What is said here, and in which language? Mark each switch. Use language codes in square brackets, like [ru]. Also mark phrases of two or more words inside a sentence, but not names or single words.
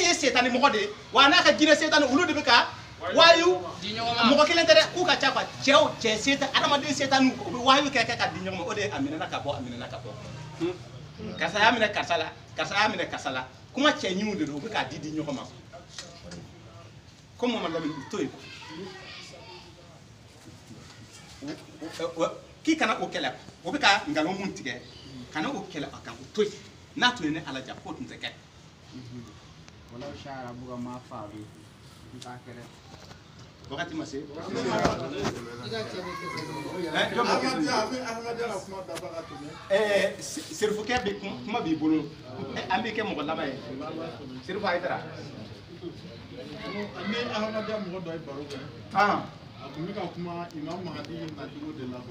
[bm] ye setani mɔgɔ de ye wa n'a ka jinɛ setani olu de bɛ ka wayu mɔgɔ kelen tɛ dɛ k'u ka ca quoi cɛ setan adamaden setani u bɛ wayu kɛ ka di ɲɔgɔn ma o de a minɛna ka bɔ karisa y'a minɛ karisa la karisa y'a minɛ karisa la kuma cɛ ɲinw de don u bɛ k'a di ɲɔgɔn ma ko Muhammadu Lamini to yen k'i kana o kɛlɛ o bɛ ka nkalon mun tigɛ kana o kɛlɛ a kan o to yen n'a tun ye ne ala ja k'o tun tɛ kɛ [ar] ولو شاء ربك ما فعلوا [bm] nta kɛlɛ wagati ma se serifukɛ bɛ kuma b'i bolo an b'i kɛ mɔgɔ laban ye serifu a ye tara ni Ahmadiyya mɔgɔ dɔ ye baro kɛ a tun bɛ ka kuma Imam Mahdi nacogo de la